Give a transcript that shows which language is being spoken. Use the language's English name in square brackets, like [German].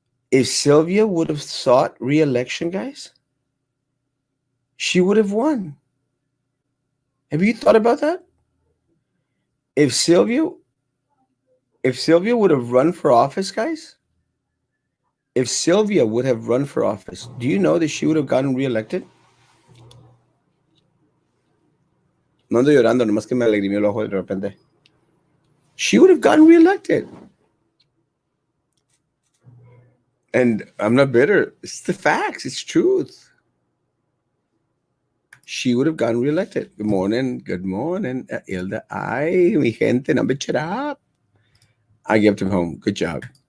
[English] If Sylvia would have sought re-election, guys, she would have won. Have you thought about that? If Sylvia would have run for office, guys, if Sylvia would have run for office, do you know that she would have gotten re-elected? [Spanish] No ando llorando, nomás que me alegrimó el ojo de repente. [English] She would have gotten re-elected. And I'm not bitter. It's the facts. It's truth. She would have gotten re-elected. Good morning. Good morning, Hilda. [Spanish] Ay, mi gente, [English] no bitch it up. I kept him home. Good job.